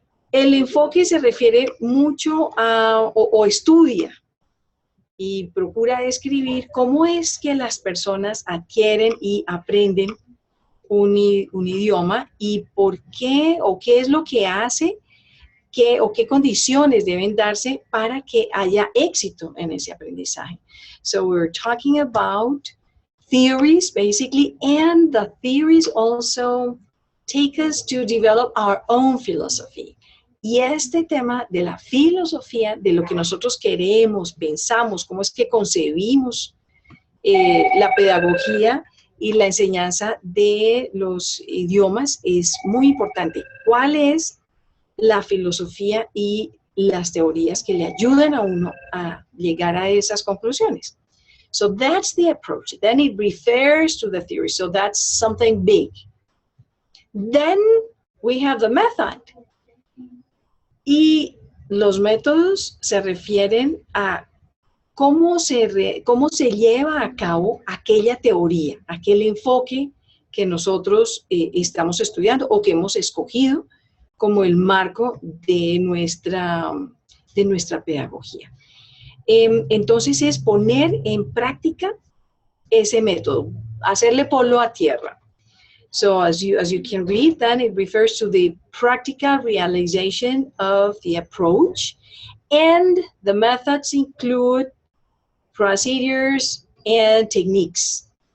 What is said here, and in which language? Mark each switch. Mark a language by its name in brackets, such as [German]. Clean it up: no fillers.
[Spanish] El enfoque se refiere mucho o estudia y procura describir cómo es que las personas adquieren y aprenden un idioma y por qué o qué es lo que hace o qué condiciones deben darse para que haya éxito en ese aprendizaje. [English] So we're talking about theories, basically, and the theories also take us to develop our own philosophy. [Spanish] Y este tema de la filosofía, de lo que nosotros queremos, pensamos, cómo es que concebimos la pedagogía y la enseñanza de los idiomas es muy importante. ¿Cuál es la filosofía y las teorías que le ayudan a uno a llegar a esas conclusiones? [English] So that's the approach. Then it refers to the theory. So that's something big. Then we have the method. [Spanish] Y los métodos se refieren a cómo se lleva a cabo aquella teoría, aquel enfoque que nosotros estamos estudiando o que hemos escogido como el marco de nuestra pedagogía. Entonces es poner en práctica ese método, hacerle polvo a tierra. [English] So as you can read, then it refers to the practical realization of the approach, and the methods include procedures and techniques.